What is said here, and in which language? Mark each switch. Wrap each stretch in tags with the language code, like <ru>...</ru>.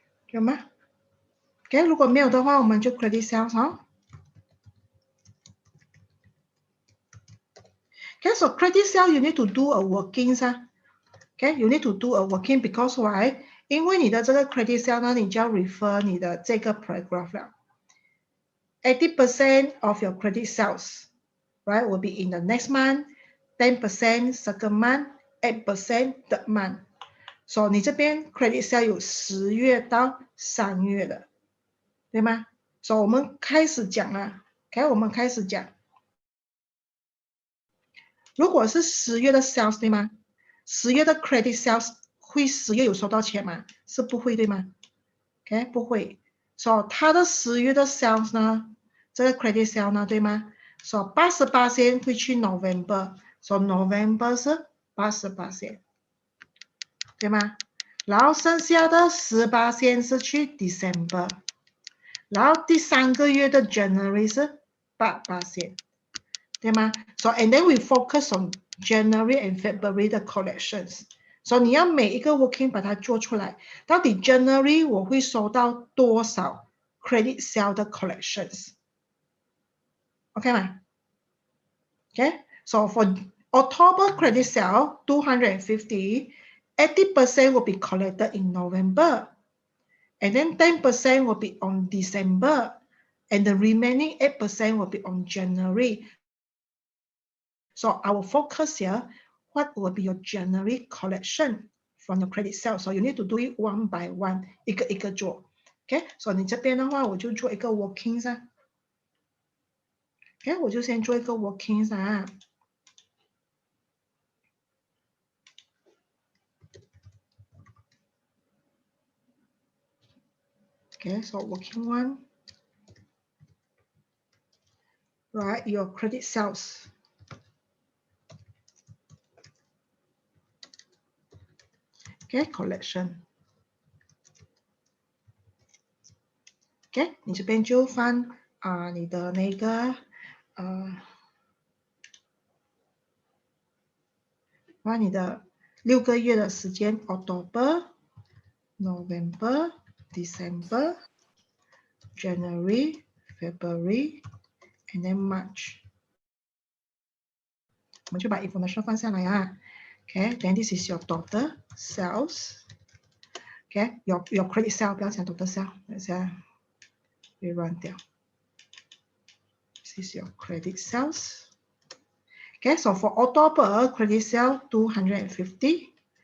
<zh>有吗 ？OK， 如果没有的话，我们就 credit sales 哦。</zh> <en>Okay, so credit sales you need to do a workings 啊。 Okay, you need to do a working because why？</en> <zh>因为你的这个 credit sales 呢，你就要 refer 你的这个 paragraph 了。</zh> <en>80% of your credit sales, right, will be in the next month, 10% second month, 8% third month.</en> <zh>So 你这边 credit sale 有10月到3月的，对吗？ So 我们开始讲了 ，OK， 我们开始讲。如果是10月的 sales， 对吗？10月的 credit sales 会10月有收到钱吗？是不会，对吗 ？OK， 不会。 So 它的10月的 sales 呢，这个 credit sales 呢，对吗？So 88%会去 November，So November 是88%，对吗？然后剩下的18%是去 December， 然后第3个月的 January 是8%。对吗</zh> <en>？So and then we focus on January and February 的 collections。</en> <zh>所以你要每一个 working 把它做出来，到底 January 我会收到多少 credit sale 的 collections？</zh> <en>OK 吗 ？OK，so for October credit sale 250, 80% will be collected in November, and then 10% will be on December, and the remaining 8% will be on January. So our focus here, what will be your January collection from the credit sale? So you need to do it one by one,</en> <zh>一个一个做。 OK， 所以你这边的话，我就做一个 workings 啊。OK， 我就先做一个 workings 啊。</zh> <en>OK， so working one right, your credit sales. Okay, collection.</en> <zh>OK， 你这边就放你的那个放你的6个月的时间 ，October、November、December、January、February and then March。我们就把 information 放下来啊。</zh> <en>OK，then this is your total sales。</en> <zh>OK，your credit sale 不要讲 total sale， 等一下会乱掉。</zh> <en>This is your credit sales. Okay, so for October, credit sale 250.</en>